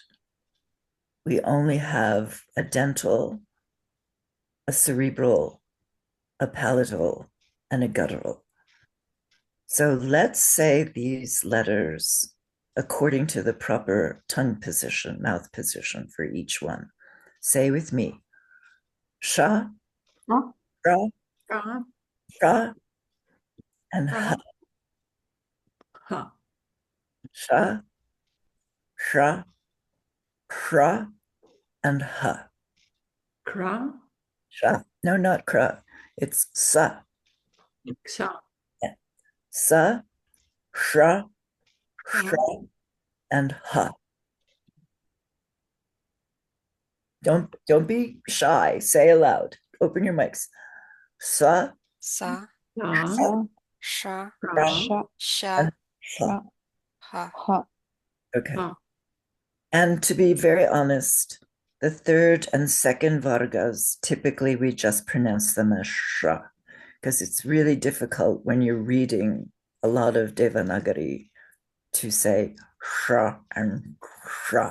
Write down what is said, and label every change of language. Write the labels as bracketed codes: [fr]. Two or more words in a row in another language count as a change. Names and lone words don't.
[en] We only have a dental, a cerebral, a palatal, and a guttural. So let's say these letters according to the proper tongue position, mouth position for each one. Say with me. Sha, Oh. ra, Ra, sha, and ha. ha. Sha, shra, shra, and ha. Kra, Sha. No, not kra. It's sa. ksha. Yeah. Sa, shra, shra, and ha. Don't be shy. Say aloud. open your mics. Sa, Sa, Sa, Sa, Sha, Ra, Sha, Sha, and Sha, Ha. Ha. Ha. Okay. Ha. And to be very honest, the third and second vargas, typically we just pronounce them as Sha, because it's really difficult when you're reading a lot of Devanagari to say Sha and Sha.